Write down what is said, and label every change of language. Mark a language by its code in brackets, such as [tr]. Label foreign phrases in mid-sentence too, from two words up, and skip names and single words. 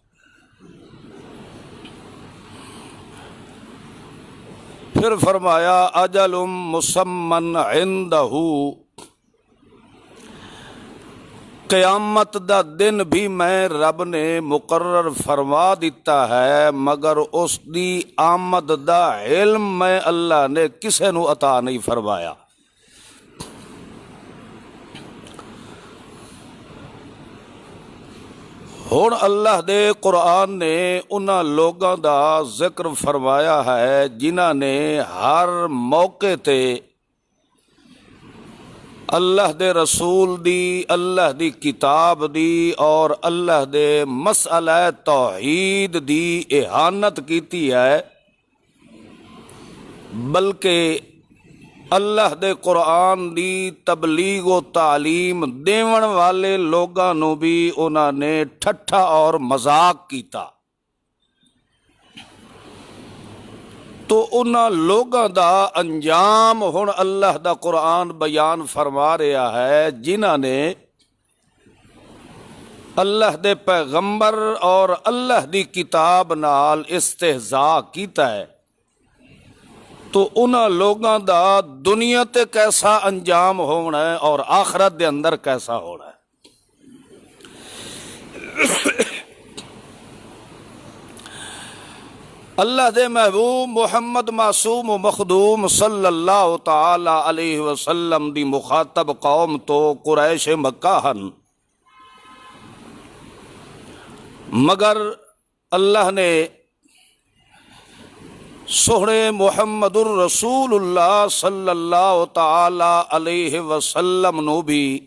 [pa] پھر فرمایا [ar] اجل مسمن عندہ، [pa] قیامت دا دن بھی میں رب نے مقرر فرما دیتا ہے مگر اس دی آمد دا علم میں اللہ نے کسے نو عطا نہیں فرمایا. ہن اللہ دے قرآن نے انہاں لوگاں دا ذکر فرمایا ہے جنہاں نے ہر موقع تے اللہ دے رسول دی، اللہ دی کتاب دی اور اللہ دے مسئلہ توحید دی اہانت کیتی ہے، بلکہ اللہ دے قرآن دی تبلیغ و تعلیم دیون والے لوگاں نو بھی انہاں نے ٹھٹھا اور مذاق کیتا. تو انہاں لوگاں دا انجام ہن اللہ دا قرآن بیان فرما رہا ہے جنہاں نے اللہ دے پیغمبر اور اللہ دی کتاب نال استہزاء کیتا ہے. تو انہاں لوگاں دا دنیا تے کیسا انجام ہونا ہے اور آخرت دے اندر کیسا ہونا ہے. اللہ دے محبوب محمد معصوم و مخدوم [ar] صلی اللہ تعالی علیہ وسلم [pa] دی مخاطب قوم تو قریش مکہ ہن، مگر اللہ نے سوہنے محمد الرسول اللہ [ar] صلی اللہ تعالی علیہ وسلم [pa] نو بھی